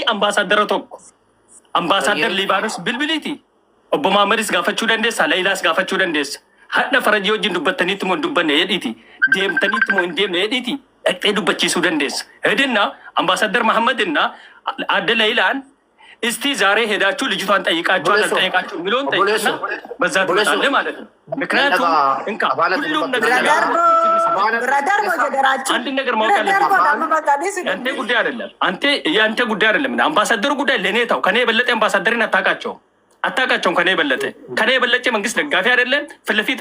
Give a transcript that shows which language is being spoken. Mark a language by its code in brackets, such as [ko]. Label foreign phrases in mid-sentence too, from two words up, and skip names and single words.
[om] ambaasaadara tokko ambaasaadar Libaanos bilbiliti obbo Maamedis gaafachuu dandeessa Lailaas gaafachuu dandeessa hadda farajii wajjin dubbattaniitti moo dubbanne hedhiiti deemtaniitti moo hin deemne hedhiiti dhaqxee dubbachiisuu dandeessa hedinna ambaasaadar Mahammadinna adda Lailaan [am] እስቲ ዛሬ ሄዳችሁ ልጅቷን ጠይቃችኋል አልጠይቃችሁ የሚለውን ጠይቅና በዛ ትመጣለ ማለት ነው። ምክንያቱም እንካ ሁሉም ነገር አንድ ነገር ማወቅ አለብህ። አንተ ጉዳይ አይደለም ያንተ ጉዳይ አይደለም። አምባሳደሩ ጉዳይ ለኔ ታው ከኔ የበለጠ አምባሳደርን አታውቃቸውም ከኔ የበለጠ መንግስት ደጋፊ አይደለም። ፍለፊት